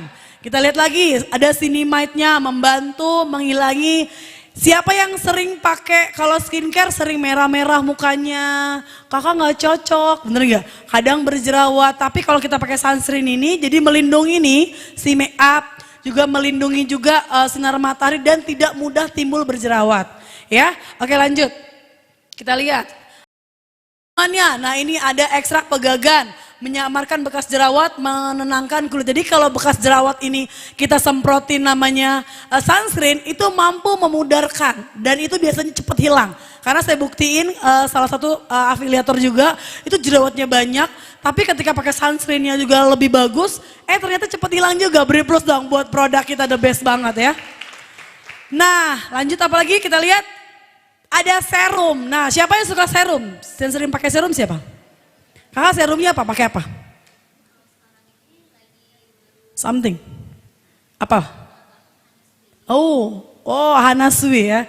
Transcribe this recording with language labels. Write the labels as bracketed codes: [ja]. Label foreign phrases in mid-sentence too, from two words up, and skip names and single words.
[id] Kita lihat lagi, ada cinamide-nya membantu menghilangi. Siapa yang sering pakai kalau skincare sering merah-merah mukanya, kakak nggak cocok, bener nggak? Kadang berjerawat. Tapi kalau kita pakai sunscreen ini, jadi melindungi nih si make up, juga melindungi juga sinar matahari dan tidak mudah timbul berjerawat. Ya, oke lanjut. Kita lihat. Nah, ini ada ekstrak pegagan, menyamarkan bekas jerawat, menenangkan kulit. Jadi kalau bekas jerawat ini kita semprotin namanya sunscreen, itu mampu memudarkan dan itu biasanya cepat hilang. Karena saya buktiin salah satu afiliator juga itu jerawatnya banyak, tapi ketika pakai sunscreennya juga lebih bagus, ternyata cepat hilang juga. Beri plus dong buat produk kita [en] the best [id] banget ya. Nah, lanjut apa lagi kita lihat. Ada serum. Nah, siapa yang suka serum? Yang sering pakai serum siapa? Kakak serumnya apa? Pakai apa? Something. Apa? Oh, Oh, Hana Sui ya.